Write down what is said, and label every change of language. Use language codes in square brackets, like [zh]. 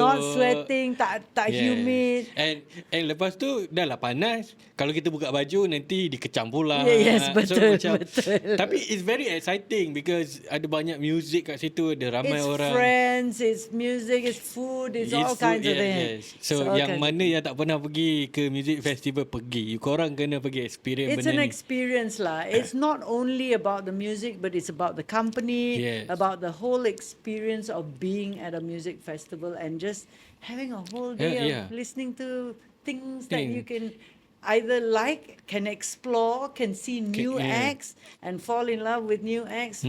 [en] not sweating, [ms] tak [en] humid. [ms] And lepas tu dah lah panas. Kalau kita buka baju nanti dikecam pula. Yes, betul, [en] so, [ms] betul. Tapi [en] it's very exciting because [ms] ada banyak music kat situ, ada ramai [en] it's [ms] orang. [en] It's friends, it's music, it's food, it's all kinds of things. [ms] So yang mana yang tak pernah pergi ke music festival, pergi. Korang kena pergi experience benda [en] an experience lah. It's not only about the music but it's about the company, about the whole experience of being at a music festival and just having a whole day of listening to things that you can either like, can explore, can see new acts and fall in love with new acts.